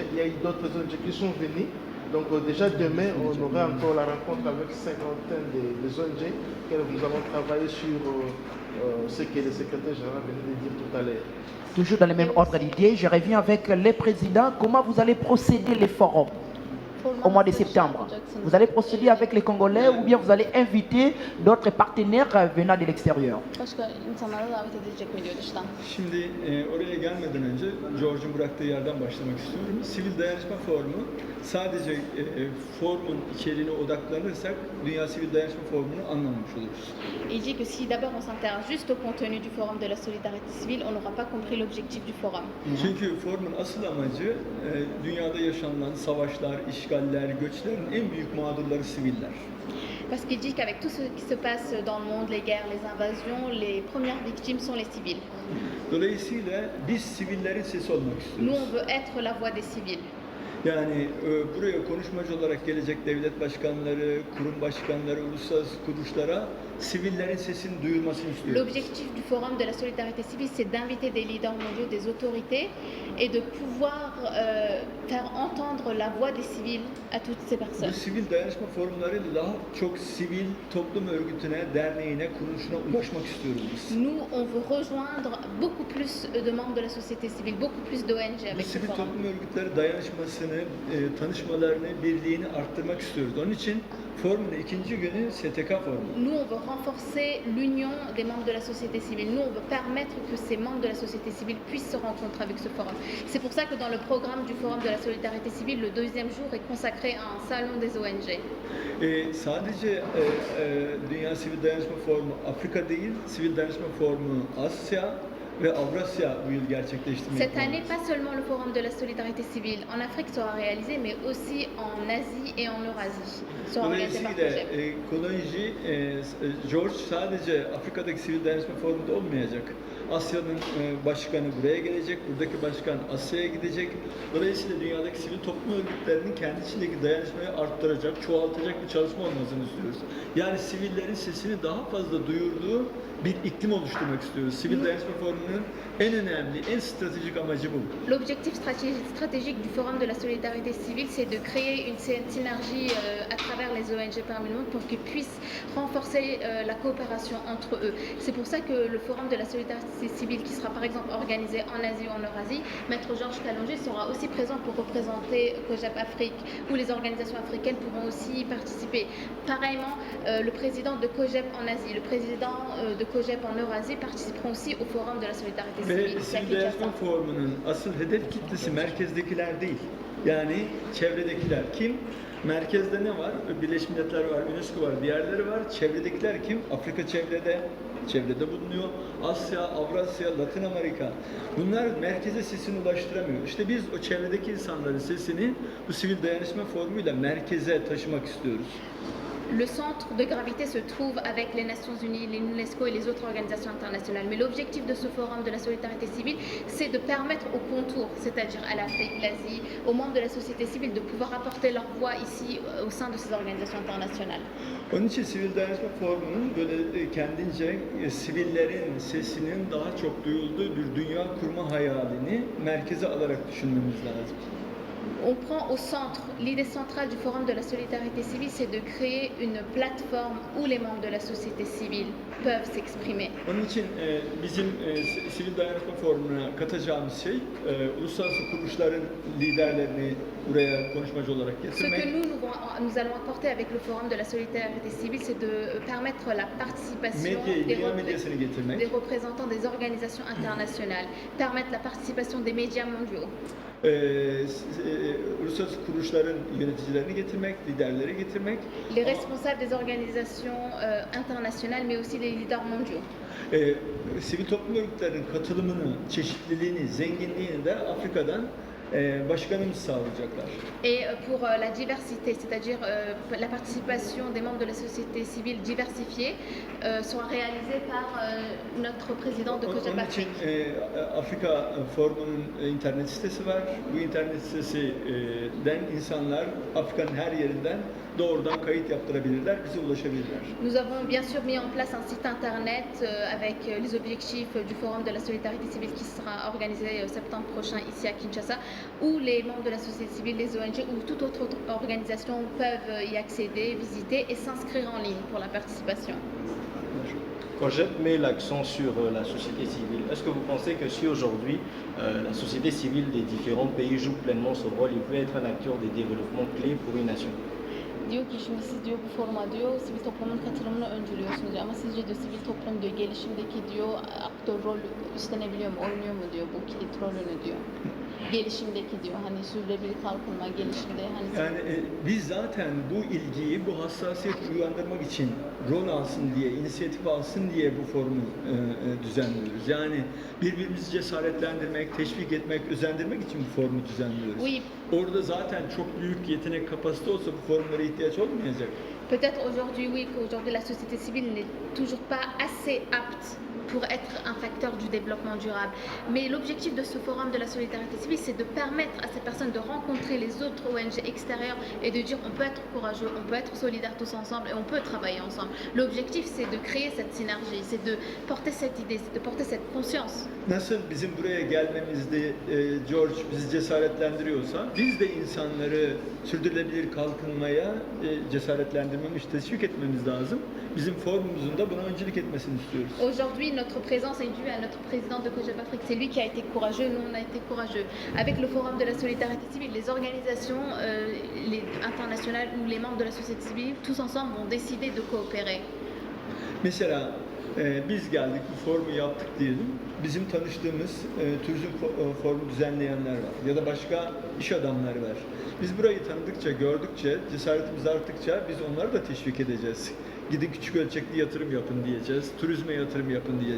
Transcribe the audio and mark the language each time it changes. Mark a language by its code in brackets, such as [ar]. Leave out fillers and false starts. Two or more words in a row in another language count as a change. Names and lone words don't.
[fr] Il y a eu d'autres ONG qui sont venues. Donc déjà demain, on aura encore la rencontre avec cinquantaine des ONG que nous allons travailler sur ce que le secrétaire général venait de dire tout à l'heure. Toujours dans le même ordre d'idée, je reviens avec les présidents. Comment vous allez procéder les forums au mois de septembre? Vous allez procéder avec les Congolais ou bien vous allez inviter d'autres partenaires venant de l'extérieur? [tr] Şimdi oraya gelmeden önce George'un bıraktığı yerden başlamak istiyorum. Sivil Dayanışma Forumu sadece forumun içeriğine odaklanırsak Dünya Sivil Dayanışma Forumu'nu anlamamış oluruz. [fr] Il dit que si d'abord on s'intéresse juste au contenu du Forum de la solidarité civile, on n'aura pas compris l'objectif du forum. [tr] Çünkü forumun asıl amacı dünyada yaşanılan savaşlar, işgaller, göçlerin en büyük mağdurları siviller. [fr] Parce qu'il dit qu'avec tout ce qui se passe dans le monde, les guerres, les invasions, les premières victimes sont les civils. [tr] Dolayısıyla biz sivillerin sesi olmak istiyoruz. [fr] Nous, on veut être la voix des civils. [tr] Yani buraya konuşmacı olarak gelecek devlet başkanları, kurum başkanları, uluslararası kuruluşlara sivillerin sesini duyurmasını istiyoruz. [fr] L'objectif du Forum de la solidarité civile, c'est d'inviter des leaders mondiaux, des autorités et de pouvoir faire entendre la voix des civils à toutes ces [tr] Bu [fr] personnes. [tr] sivil dayanışma forumlarıyla daha çok sivil toplum örgütüne, derneğine, kuruluşuna ulaşmak istiyoruz biz. [fr] Nous, on veut rejoindre beaucoup plus de membres de la société civile, beaucoup plus d'ONG [tr] Bu [fr] avec ce [tr] sivil [fr] forum. [tr] toplum örgütleri dayanışmasını, tanışmalarını, birliğini arttırmak istiyoruz. Onun için forumun ikinci günü STK forumu. [fr] Nous, on veut renforcer l'union des membres de la société civile. Nous, on veut permettre que ces membres de la société civile puissent se rencontrer avec ce forum. C'est pour ça que dans le programme du Forum de la solidarité civile, le deuxième jour est consacré à un salon des ONG. [tr] Sadece Dünya Sivil Dayanışma Forumu Afrika değil, Sivil Dayanışma Forumu Asya ve Avrasya bu yıl gerçekleştirmeyi [fr] Cette année, pas seulement le Forum de la solidarité civile en Afrique sera réalisé, mais aussi en Asie et en Eurasie. Sera organisé par [tr] Dolayısıyla [fr] projet. [tr] Kolonji, George sadece Afrika'daki Sivil Dayanışma Forumu'nda olmayacak. Asya'nın başkanı buraya gelecek, buradaki başkan Asya'ya gidecek. Dolayısıyla dünyadaki sivil toplum örgütlerinin kendi içindeki dayanışmayı arttıracak, çoğaltacak bir çalışma olmasını istiyoruz. Yani sivillerin sesini daha fazla duyurduğu bir iklim oluşturmak istiyoruz. Sivil Dayanışma Forumu'nun en önemli, en stratejik amacı bu. [fr] L'objectif stratégique du Forum de la solidarité civile, c'est de créer une synergie à travers les ONG parmi le monde pour qu'ils puissent renforcer la coopération entre eux. C'est pour ça que le Forum de la solidarité civile, qui sera par exemple organisé en Asie ou en Eurasie, Maître Georges Calongé sera aussi présent pour représenter COJEP Afrique, où les organisations africaines pourront aussi y participer. Pareillement, le président de COJEP en Asie, le président de COJEP en Eurasie participeront aussi au Forum de la solidarité civile. [tr] Ve Sivil Dayanışma Forumu'nun asıl hedef kitlesi merkezdekiler değil. Yani çevredekiler kim? Merkezde ne var? Birleşmiş Milletler var, UNESCO var, diğerleri var. Çevredekiler kim? Afrika çevrede bulunuyor. Asya, Avrasya, Latin Amerika. Bunlar merkeze sesini ulaştıramıyor. İşte biz o çevredeki insanların sesini bu Sivil Dayanışma Forumu'yla merkeze taşımak istiyoruz. [fr] Le centre de gravité se trouve avec les Nations Unies, l'UNESCO et les autres organisations internationales. Mais l'objectif de ce forum de la solidarité civile, c'est de permettre aux contours, c'est-à-dire à l'Afrique, l'Asie, aux membres de la société civile de pouvoir apporter leur voix ici au sein de ces organisations internationales. [tr] Onun için Sivil Dayanışma Forumu'nun böyle kendince sivillerin sesinin daha çok duyulduğu bir dünya kurma hayalini merkeze alarak düşünmemiz lazım. [fr] On prend au centre, l'idée centrale du Forum de la solidarité civile, c'est de créer une plateforme où les membres de la société civile peuvent s'exprimer. [tr] Onun için bizim Sivil Dayanışma Forumu'na katacağımız şey uluslararası kuruluşların liderlerini buraya konuşmacı olarak [fr] Ce [tr] getirmek. [fr] que nous allons apporter avec le Forum de la solidarité civile, c'est de permettre la participation [tr] Dünya medyasını getirmek. [fr] des représentants des organisations internationales, permettre la participation des médias mondiaux. [tr] Uluslararası kuruluşların yöneticilerini getirmek, liderleri getirmek. [fr] Les responsables des organisations internationales, mais aussi les leaders mondiaux. [tr] Sivil toplum örgütlerinin katılımını, çeşitliliğini, zenginliğini de Afrika'dan başkanımız sağlayacaklar. [fr] Et pour la diversité, c'est-à-dire la participation des membres de la société civile diversifiée, sera réalisée par notre président de COJEP [tr] Onun için [fr] Afrique. [tr] Afrika Forumu'nun internet sitesi var. Bu internet sitesinden insanlar Afrika'nın her yerinden doğrudan kayıt yaptırabilirler, bize ulaşabilirler. [fr] Nous avons bien sûr mis en place un site internet avec les objectifs du Forum de la solidarité civile qui sera organisé septembre prochain ici à Kinshasa, où les membres de la société civile, les ONG ou toute autre organisation peuvent y accéder, visiter et s'inscrire en ligne pour la participation. COJEP met l'accent sur la société civile. Est-ce que vous pensez que si aujourd'hui la société civile des différents pays joue pleinement ce rôle, il peut être un acteur de développement clé pour une nation? [tr] Diyor ki şimdi siz diyor bu forma diyor sivil toplumun katılımını öncülüyorsunuz diyor. Ama sizce diyor sivil toplum diyor gelişimdeki diyor aktör rol üstlenebiliyor mu, oynuyor mu diyor bu kilit rolünü diyor. Gelişimdeki diyor hani sürdürülebilir kalkınma gelişimde hani Yani biz zaten bu ilgiyi, bu hassasiyeti uyandırmak için rol alsın diye, inisiyatif alsın diye bu forumu düzenliyoruz. Yani birbirimizi cesaretlendirmek, teşvik etmek, özendirmek için bu forumu düzenliyoruz. [fr] Oui. [tr] Orada zaten çok büyük yetenek kapasite olsa bu forumlara ihtiyaç olmayacak. [fr] Peut-être aujourd'hui, oui, qu'aujourd'hui la société civile n'est toujours pas assez apte pour être un facteur du développement durable. Mais l'objectif de ce forum de la solidarité civile, c'est de permettre à ces personnes de rencontrer les autres ONG extérieures et de dire on peut être courageux, on peut être solidaires tous ensemble et on peut travailler ensemble. L'objectif, c'est de créer cette synergie, c'est de porter cette idée, c'est de porter cette conscience. [tr] Nasıl bizim buraya gelmemizde George bizi cesaretlendiriyorsa, biz de insanları sürdürülebilir kalkınmaya cesaretlendirmemiz, teşvik etmemiz lazım. Bizim forumumuzun da buna öncülük etmesini istiyoruz. [fr] Aujourd'hui, notre présence est due à notre président de COJEP Afrique. C'est lui qui a été courageux, nous on a été courageux. Avec le forum de la solidarité civile, les organisations les internationales ou les membres de la société civile, tous ensemble vont décider de coopérer. [tr] Mesela biz geldik, bu forumu yaptık diyelim. Bizim tanıştığımız turizm forumu düzenleyenler var ya da başka iş adamları var. Biz burayı tanıdıkça, gördükçe, cesaretimiz arttıkça biz onları da teşvik edeceğiz. Gidin küçük ölçekli yatırım yapın diyeceğiz, turizme yatırım yapın diyeceğiz.